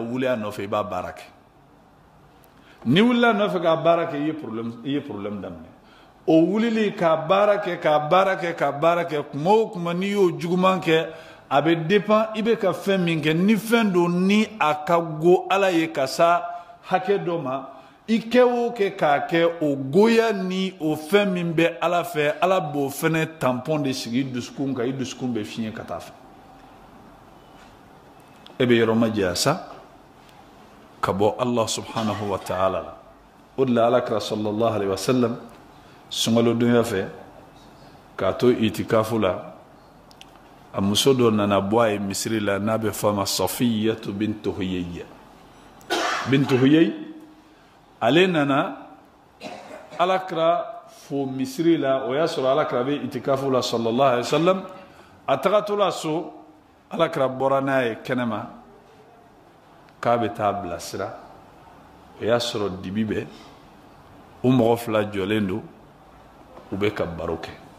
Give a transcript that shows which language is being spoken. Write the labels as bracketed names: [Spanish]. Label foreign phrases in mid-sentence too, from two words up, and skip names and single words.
[Bambara] wuli a nɔfɛ i b'a baara kɛ ni wulila a nɔfɛ k'a baara kɛ i ye problème daminɛ o wulili k'a baara kɛ kuma o kuma n'i y'o juguman kɛ a bɛ dépend i bɛ ka fɛn min kɛ ni fɛn don ni a ka go ala ye ka sa hakɛ dɔ ma i kɛ o kɛ k'a kɛ o goya ni o fɛn min bɛ ala fɛ ala b'o fɛnɛ tampon de sigi i dusukun kan i dusukun bɛ fiɲɛ ka taa fɛ e bɛ yɔrɔ ma jɛya sa ka bɔ [Arabic] الله سبحانه وتعالى [Bambara] la o de la alakira [Arabic] صلى الله عليه وسلم [Bambara] sunkalodonya fɛ k'a to itikafu la a muso dɔ nana bɔ a ye misiri la n'a bɛ fɔ a ma Safiyatu bintu Huyay ale nana alakira fo misiri la o y'a sɔrɔ alakira bɛ itikafu la [Arabic] صلى الله عليه وسلم [Bambara] a tagatɔla so alakira bɔra n'a ye kɛnɛma k'a bɛ taa bilasira o y'a sɔrɔ dibi bɛ o mɔgɔ fila jɔlen don u bɛ ka baro kɛ